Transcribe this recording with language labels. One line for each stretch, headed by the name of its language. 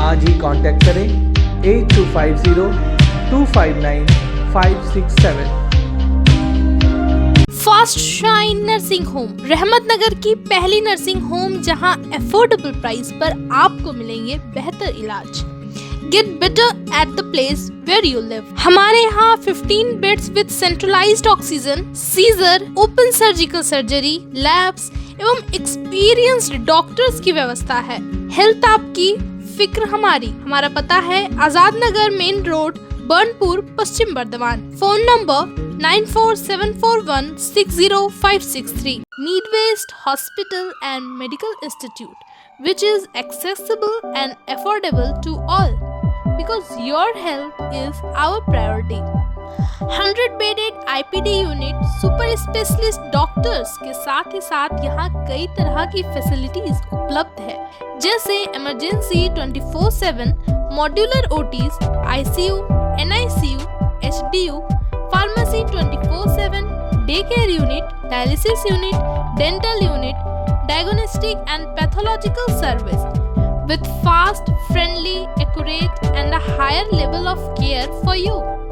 Hindi: आज ही कांटेक्ट करें 8250 259 567। Fast shine nursing home, रहमत नगर की पहली नर्सिंग होम जहां अफोर्डेबल प्राइस पर आपको मिलेंगे बेहतर इलाज।
English: Get better at the place where you live.
Hindi: हमारे यहाँ 15 beds with centralised oxygen, scissor, open surgical surgery, labs एवं एक्सपीरियंस्ड डॉक्टर्स की व्यवस्था है। हेल्थ आपकी, फिक्र हमारी। हमारा पता है Azad Nagar main road, Burnpur, Paschim Bardhaman. Phone number 9474160563।
English: Needwaste Hospital and Medical Institute, which is accessible and affordable to all, because your health is our priority. 100 bedded IPD unit, super specialist doctors
Hindi: के साथ ही साथ यहाँ कई तरह की फैसिलिटीज उपलब्ध है,
English: जैसे emergency 24/7, modular OTs, ICU, NICU, HDU, pharmacy 24/7, day care unit, dialysis unit, dental unit, diagnostic and pathological service with fast, friendly, accurate and a higher level of care for you.